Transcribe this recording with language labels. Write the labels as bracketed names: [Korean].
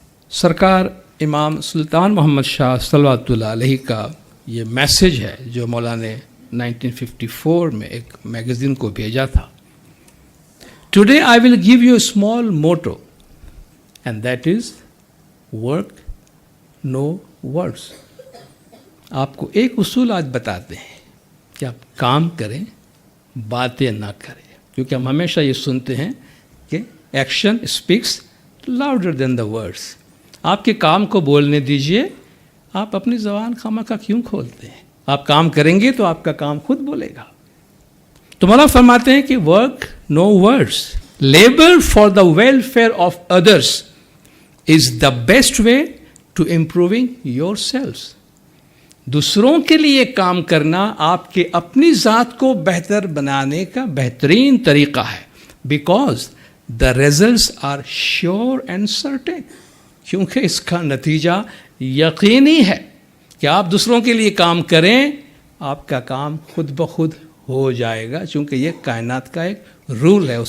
[Urdu] سرکار امام سلطان محمد شاہ صلوات اللہ علیہ کا یہ میسیج ہے جو مولا نے 1954 میں ایک میگزین کو بھیجا تھا. [English] Today I will give you a small motto, and that is work, no words. [Urdu] آپ کو ایک اصول آج بتاتے ہیں کہ آپ کام کریں، باتیں نہ کریں. کیونکہ ہم ہمیشہ یہ سنتے ہیں کہ [English] Action speaks louder than the words. [Urdu] آپ کے کام کو بولنے دیجئے. آپ اپنی زبان خواہ کیوں کھولتے ہیں؟ آپ کام کریں گے تو آپ کا کام خود بولے گا. تو مولا فرماتے ہیں کہ [English] Work no words, labour for the welfare of others is the best way to improving your selves. [Urdu] دوسروں کے لیے کام کرنا آپ کے اپنی ذات کو بہتر بنانے کا بہترین طریقہ ہے. [English] because the results are sure and certain, [Urdu] کیونکہ اس کا نتیجہ یقینی ہے کہ آپ دوسروں کے لیے کام کریں، آپ کا کام خود بخود ہو جائے گا، چونکہ یہ کائنات کا ایک رول ہے.